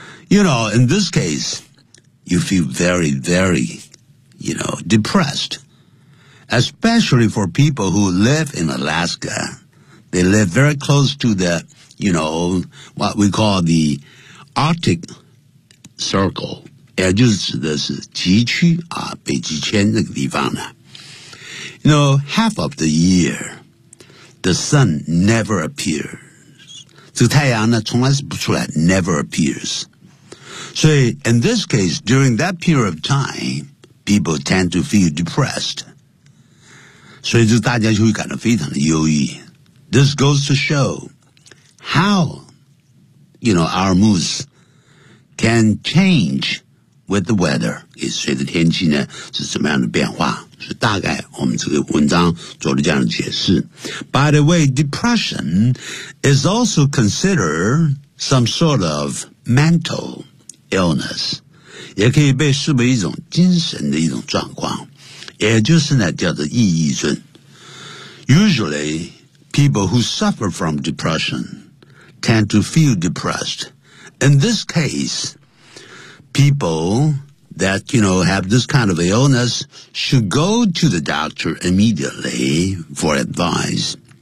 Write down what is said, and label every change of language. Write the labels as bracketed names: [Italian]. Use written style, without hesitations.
[English] You know, in this case, you feel very, very, you know, depressed. Especially for people who live in Alaska. They live very close to the, you know, what we call the Arctic Circle. [Chinese] 也就是指的是极区啊，北极圈那个地方呢。 You know, half of the year, the sun never appears. 这个太阳呢，从来是不出来 [English] ,never appears. 所以 in this case, during that period of time, people tend to feel depressed. [Chinese] 所以就大家就会感到非常的忧郁。 [English] This goes to show how, you know, our moods can change with the weather. [Chinese] 也随着天气呢是什么样的变化。是大概我们这个文章做了这样的解释。 [English] By the way, depression is also considered some sort of mental illness. [Chinese] 也可以被视为一种精神的一种状况。也就是呢叫做抑郁症。 [English] Usually,People who suffer from depression tend to feel depressed. In this case, people that, you know, have this kind of illness should go to the doctor immediately for advice.